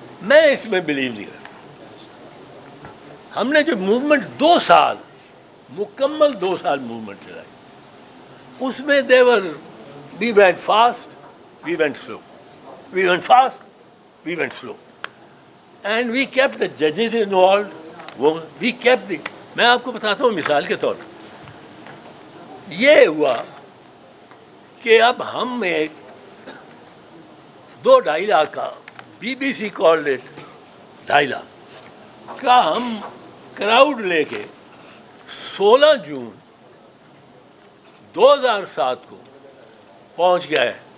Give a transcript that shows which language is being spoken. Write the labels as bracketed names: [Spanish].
[Urdu] میں اس میں بلیو نہیں کرتا. ہم نے جو موومنٹ 2 سال مکمل 2 سال موومنٹ چلائی, اس میں [English] we went fast, we went slow, we went fast, we went slow, and we kept the judges involved. We kept the, [Urdu] میں آپ کو بتاتا ہوں مثال کے طور پر یہ ہوا کہ اب ہم ایک 2-2.5 لاکھ کا [English] BBC called it [Urdu] 2.5 لاکھ کا ہم کراؤڈ لے کے 16 جون 2007 کو پہنچ گئے.